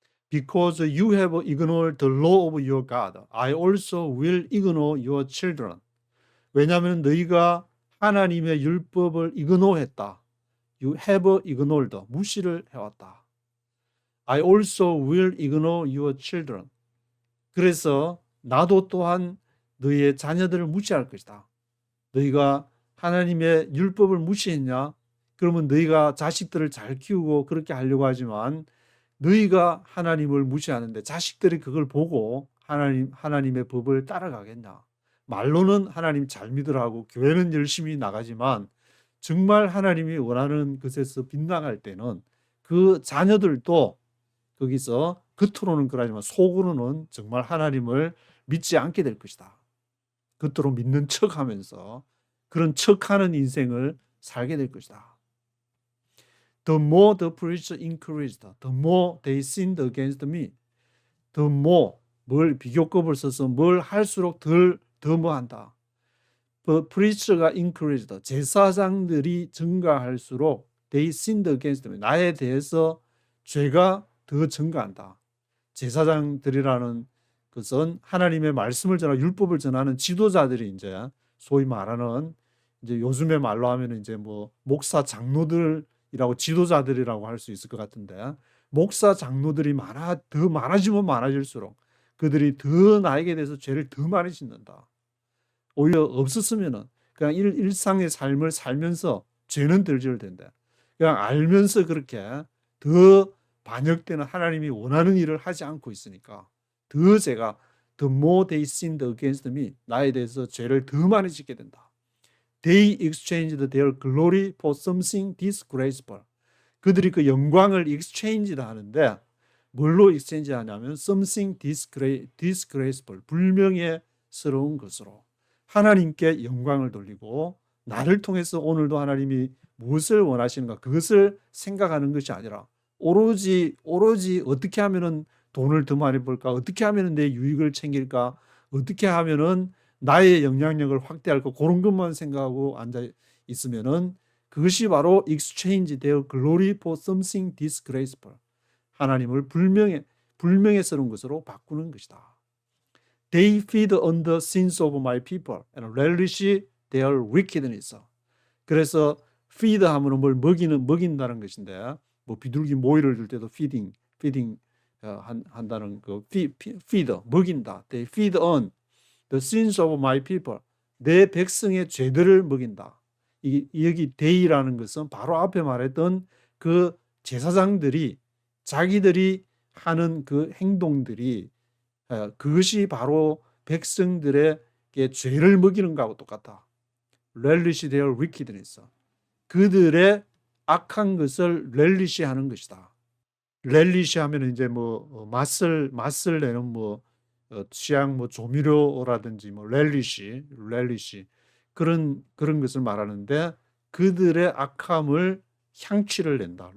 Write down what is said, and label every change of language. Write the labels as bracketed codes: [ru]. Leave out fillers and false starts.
[en] Because you have ignored the law of your God, I also will ignore your children. [ko] 왜냐하면 너희가 하나님의 율법을 이그노했다. [en] You have ignored, [ko] 무시를 해왔다. [en] I also will ignore your children. [ko] 그래서 나도 또한 너희의 자녀들을 무시할 것이다. 너희가 하나님의 율법을 무시했냐? 그러면 너희가 자식들을 잘 키우고 그렇게 하려고 하지만 너희가 하나님을 무시하는데 자식들이 그걸 보고 하나님의 법을 따라가겠냐? 말로는 하나님 잘 믿으라고 교회는 열심히 나가지만 정말 하나님이 원하는 것에서 빗나갈 때는 그 자녀들도 거기서 겉으로는 그러지만 속으로는 정말 하나님을 믿지 않게 될 것이다. 겉으로 믿는 척하면서 그런 척하는 인생을 살게 될 것이다. [en] The more the preacher increased, the more they sinned against me. The more, [ko] 뭘 비교급을 써서 뭘 할수록 더 뭐 한다. [en] The preacher가 increased, [ko] 제사장들이 증가할수록 [en] they sinned against me. [ko] 나에 대해서 죄가 더 증가한다. 제사장들이라는 것은 하나님의 말씀을 전하고 율법을 전하는 지도자들이 이제 소위 말하는 이제 요즘의 말로 하면 이제 뭐 목사 장로들이라고 지도자들이라고 할 수 있을 것 같은데 목사 장로들이 더 많아지면 많아질수록 그들이 더 나에게 대해서 죄를 더 많이 짓는다. 오히려 없었으면은 그냥 일상의 삶을 살면서 죄는 덜 지을 텐데 그냥 알면서 그렇게 더 반역되는 하나님이 원하는 일을 하지 않고 있으니까 더 제가 [en] the more they sinned against me, [ko] 나에 대해서 죄를 더 많이 짓게 된다. [en] They exchanged their glory for something disgraceful. [ko] 그들이 그 영광을 exchange다 하는데 뭘로 exchange 하냐면 [en] something disgraceful, [ko] 불명예스러운 것으로 하나님께 영광을 돌리고 나를 통해서 오늘도 하나님이 무엇을 원하시는가 그것을 생각하는 것이 아니라 오로지 어떻게 하면은 돈을 더 많이 벌까? 어떻게 하면은 내 유익을 챙길까? 어떻게 하면은 나의 영향력을 확대할까? 그런 것만 생각하고 앉아 있으면은 그것이 바로 [en] exchange their glory for something disgraceful. [ko] 하나님을 불명예스러운 것으로 바꾸는 것이다. [en] They feed on the sins of my people and relish their wickedness. [ko] 그래서 feed 하면은 뭘 먹인다는 것인데 뭐 비둘기 모이를 줄 때도 feeding 한다는 그 feed 먹인다. [en] They feed on the sins of my people. [ko] 내 백성의 죄들을 먹인다. 여기 they라는 것은 바로 앞에 말했던 그 제사장들이 자기들이 하는 그 행동들이 그것이 바로 백성들에게 죄를 먹이는 것하고 똑같다. [en] relish their wickedness. [ko] 그들의 악한 것을 렐리시하는 것이다. 렐리시하면 이제 뭐 맛을 내는 뭐 취향 뭐 조미료라든지 뭐 렐리시 그런 것을 말하는데 그들의 악함을 향취를 낸다.